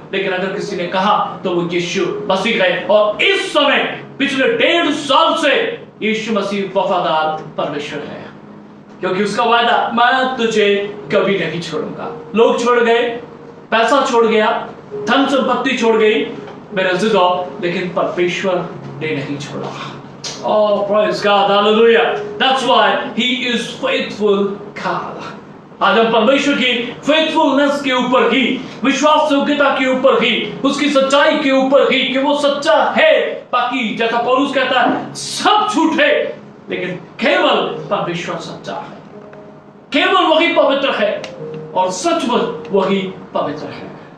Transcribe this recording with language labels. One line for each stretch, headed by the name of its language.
Hindi: लेकिन अगर किसी ने कहा तो वो यीशु मसीह है और इस समय पिछले 1.5 साल से यीशु मसीह वफादार परमेश्वर है, क्योंकि उसका वादा मैं तुझे कभी नहीं छोड़ूंगा। लोग छोड़ गए, पैसा छोड़ गया, धन संपत्ति छोड़ गई मेरे अज़ीज़ों, लेकिन परमेश्वर ने नहीं छोड़ा।
English: Oh, praise God, hallelujah. That's why He is faithful God.
Hindi: आज हम परमेश्वर की faithfulness के ऊपर ही, विश्वास योग्यता के ऊपर ही, उसकी सच्चाई के ऊपर ही कि वो सच्चा है। बाकी जैसा पौलुस कहता है सब झूठ है, लेकिन केवल परमेश्वर सच्चा है, केवल वही पवित्र है और सचमुच वही पवित्र है।